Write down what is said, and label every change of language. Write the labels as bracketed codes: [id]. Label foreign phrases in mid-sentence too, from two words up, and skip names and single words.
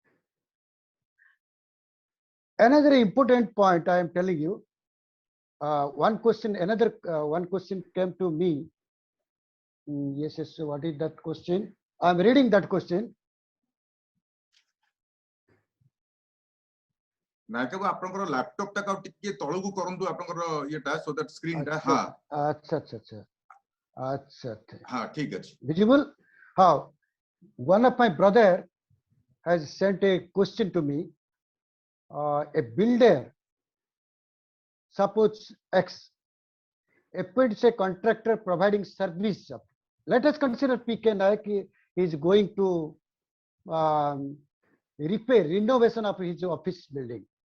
[en] Another important point I am telling you. One question came to me. Yes, what is that question? I'm reading that question. [or] ନାୟକ ଆପଣଙ୍କର ଲାପଟପ ଟା ଟିକେ ତଳକୁ କରନ୍ତୁ ଆପଣଙ୍କର ଏଇଟା [en] so that [or] ସ୍କ୍ରିନ ଟା ହଁ अच्छा ହଁ ଠିକ ଅଛି [en] visible. How one of my brother has sent a question to me. A builder, suppose X, appoints a contractor providing service. Let us consider PK Naik is going to renovation of his office building.